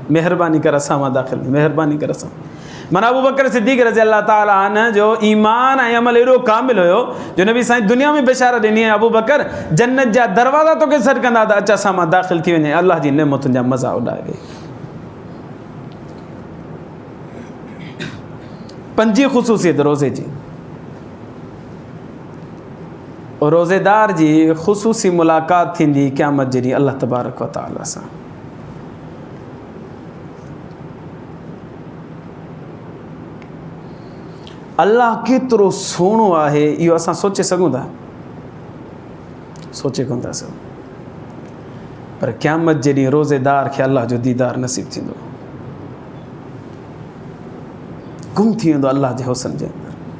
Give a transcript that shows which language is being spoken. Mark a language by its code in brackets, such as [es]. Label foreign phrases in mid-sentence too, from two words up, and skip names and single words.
[sd] मेहरबानी कर असां मां दाख़िल थी, मेहरबानी कर असां। माना अबू बकर सिद्दीक़ [ar] رضي الله تعالى عنه [sd] जो ईमान ऐं अमल एॾो कामिल हुयो जो नबी साईं दुनिया में बशारत ॾिनी आहे, अबू बकर जन्नत जा दरवाज़ा तोखे सॾु कंदा त अच असां मां दाख़िल थी वञे, अलाह जी नेमतुनि जा मज़ा उॾाए वई। 5 ख़ुसूसियत रोज़े जी। रोज़ेदार जी ख़ुसूसी मुलाक़ात थींदी क़यामत जे ॾींहुं अल्लाह [ar] تبارك وتعالى [sd] सां। अल्लाह केतिरो सुहिणो आहे इहो असां सोचे सघूं था? सोचे कोन था सघूं। पर क़यामत जे ॾींहुं रोज़ेदार खे अल्लाह जो दीदार नसीब थींदो, गुम थी वेंदो अल्लाह जे हुस्न जे अंदरि।